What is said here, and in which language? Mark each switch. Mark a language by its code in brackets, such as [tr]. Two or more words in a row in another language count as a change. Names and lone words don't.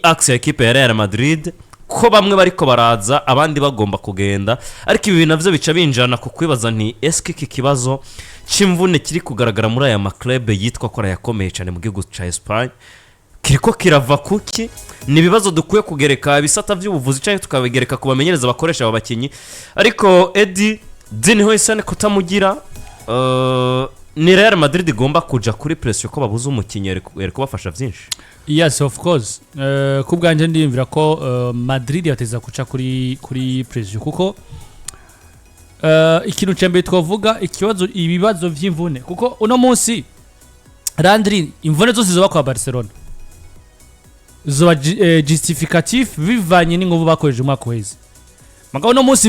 [rn] axe ya ekipe ya Real Madrid ko bamwe bariko baraza abandi bagomba kugenda ariko ibi navyo bica binjana ku kwibaza nti eske iki kibazo c'imvune kiri kugaragara muri aya maklub yitwa ko arayakomeye cyane mu gihugu ca Espagne kiriko kirava kuki ni ibibazo dukwiye kugereka bisata by'ubuvuzi cyane tukabigereka kubamenyereza bakoresha aba bakinyi ariko Eddie Huijsen kutamugira ni Real Madrid igomba kuja kuri pressure ko babuze umukinyi ari kubafasha byinshi. [en] Yes, of course. [rn] Kubwanje ndimvira ko Madrid yateza kuca kuri pressure kuko ikintu cyambere twavuga ibibazo by'imvune kuko uno munsi Landry imvune zose ziba kwa Barcelona zoba justificatif bivanye n'inguvu bakoreje umwaka wese mugabo uno munsi